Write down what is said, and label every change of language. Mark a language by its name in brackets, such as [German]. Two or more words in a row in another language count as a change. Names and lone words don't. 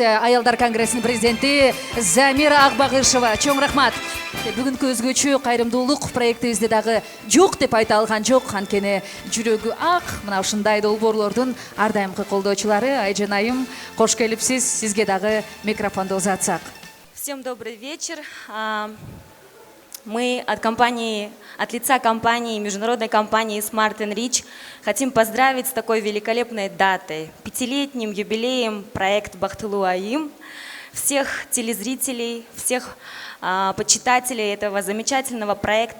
[Kyrgyz] Аялдар конгрессинин президенти Замира Акбагышева, чоң рахмат. Бүгүнкү өзгөчө кайрымдуулук проектибизде дагы жок деп айта алган жок, анткени жүрөгү ак. Мына ушундай долбоорлордун ар дайымкы колдоочулары. Айжан айым, кош келипсиз. Сизге дагы микрофонду узатсак. [Russian] Всем добрый вечер. Мы от лица компании, международной компании Smart Enrich хотим поздравить с такой великолепной датой, 5-летним юбилеем проект Бактылуу айым, всех телезрителей, всех почитателей этого замечательного проекта.